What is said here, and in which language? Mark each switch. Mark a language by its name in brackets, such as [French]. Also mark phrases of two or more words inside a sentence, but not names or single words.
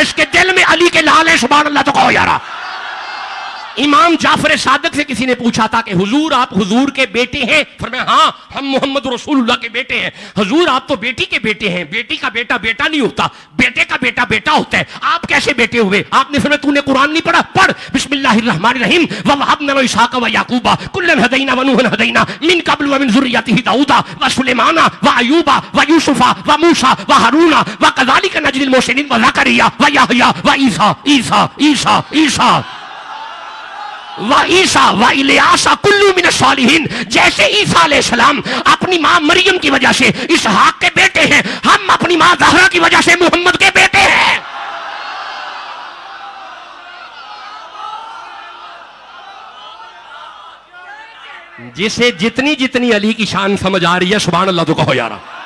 [Hindi] जिसके दिल में अली के लाल है, [Arabic] سبحان الله [Hindi] तो कहो यारा। इमाम जाफर सादिक से किसी ने पूछा था कि हुजूर आप हुजूर के बेटे हैं? फरमाया हाँ हम मोहम्मद रसूलुल्लाह के बेटे हैं। हुजूर आप तो बेटी के बेटे हैं, बेटी का बेटा बेटा नहीं होता, बेटे का बेटा बेटा होता है, आप कैसे बेटे हुए? आपने फरमाया तूने कुरान नहीं पढ़ा? पढ़, [Arabic] بسم الله الرحمن الرحيم و وهبنا و إسحاق و يعقوب كلا هدينا و نوحا هدينا من قبل و من ذريته داوود و سليمان و أيوب و يوسف و موسى و هارون و كذلك نجزي المحسنين و زكريا و يحيى و عيسى عيسى عيسى عيسى و عيسى و إلياس كل من الصالحين. [Hindi] जैसे ईसा अलैहिस्सलाम अपनी मां मरियम की वजह से इसहाक के बेटे हैं, हम अपनी मां ज़हरा की वजह से मोहम्मद के बेटे हैं। जिसे जितनी जितनी अली की शान समझ आ रही है, [Arabic] سبحان الله [Hindi] तो कहो यारा।